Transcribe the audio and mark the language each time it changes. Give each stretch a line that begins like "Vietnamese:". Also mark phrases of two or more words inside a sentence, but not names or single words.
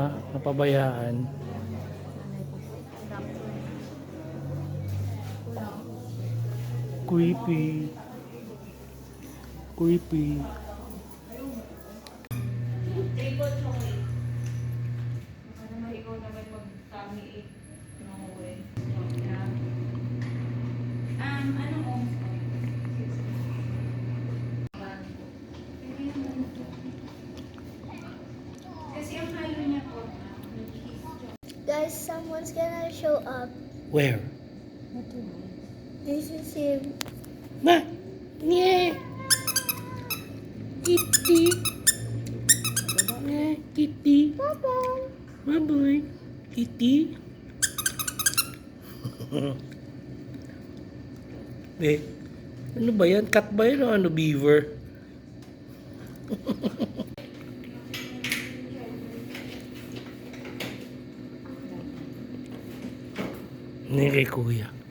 Filipino: Napabayaan. Creepy. Creepy.
English: Triple chocolate.
Filipino: Para naman ikaw naman mag-
English: tummy ache. No way.
Filipino: Anong ounce ko? Kasi ang halo niya po,
English: Guys, someone's gonna show up. Where? This is him.
Filipino: Ma! Nye! Kitty! Kitty! Bye-bye. Bye-bye! Kitty! Ano ba yan? Cat ba yan o ano? Beaver? Hindi kay kuya.